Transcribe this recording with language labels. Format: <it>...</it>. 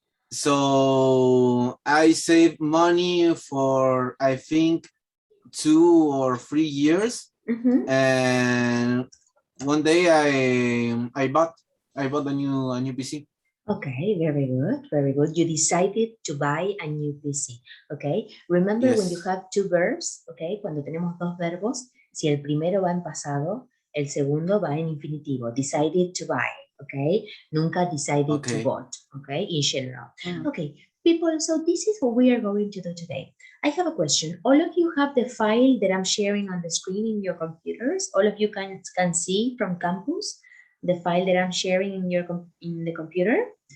<en>So I saved money for I think 2 or 3 years, and one day I bought a new PC. Okay, very good, very good. You decided to buy a new PC, okay? Remember when you Yes. have two verbs, okay?</en> <es>Cuando tenemos dos verbos, si el primero va en pasado, el segundo va en infinitivo.</es> <en>Decided to buy, okay?</en> <es>Nunca</es> <en>decided to bought, okay? In general. Okay, people, so this is what we are going to do today. I have a question. All of you have the file that I'm sharing on the screen in your computers? All of you can see from campus the file that I'm sharing in the computer?</en>